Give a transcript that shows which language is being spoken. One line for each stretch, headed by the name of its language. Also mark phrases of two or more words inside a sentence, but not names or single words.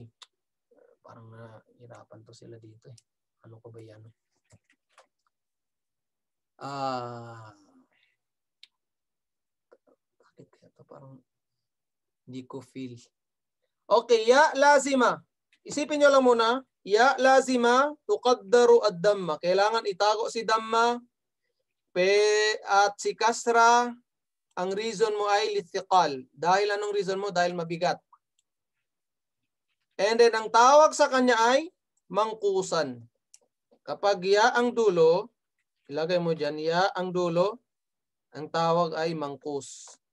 Filipino: Parang nahirapan to sila dito. Ano ko ba yan? Bakit kaya to parang hindi ko feel. Okay,
Arabic: ياء لازمة.
Filipino: Isipin nyo lang muna.
Arabic: ياء لازمة تقدر الضمة.
Filipino: Kailangan itago si damma. At si kasra, ang reason mo ay lithiqal. Dahil anong reason mo? Dahil mabigat. And then, ang tawag sa kanya ay mangkusan. Kapag ya ang dulo, ilagay mo dyan, ya ang dulo, ang tawag ay mangkus.